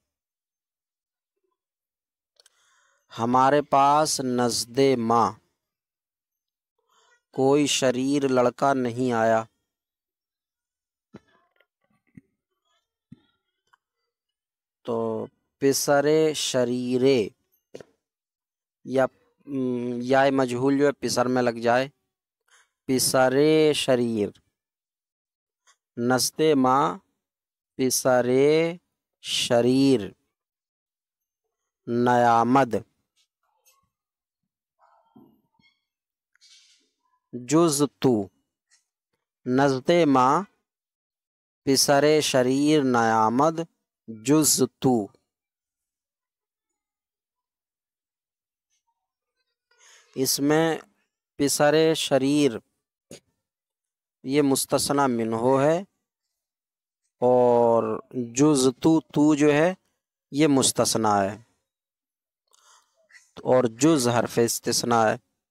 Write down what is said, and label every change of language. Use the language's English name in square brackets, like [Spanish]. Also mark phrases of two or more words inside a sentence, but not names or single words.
[Urdu] ہمارے پاس [Persian] نزد ماں [Urdu] کوئی شریر لڑکا نہیں آیا. تو [Persian] پسر شریرے [Urdu] یا مجہول جو ہے پسر میں لگ جائے، [Persian] پسر شریر، نزد ماں پسر شریر نیامد جز تو. نزد ماں پسر شریر نیامد جز تو. [Urdu] اس میں [Persian] پسر شریر [Urdu] یہ مستثنی منہ ہے اور [Persian] جز تو [Urdu] جو ہے یہ مستثنی ہے اور جز حرف استثناء ہے.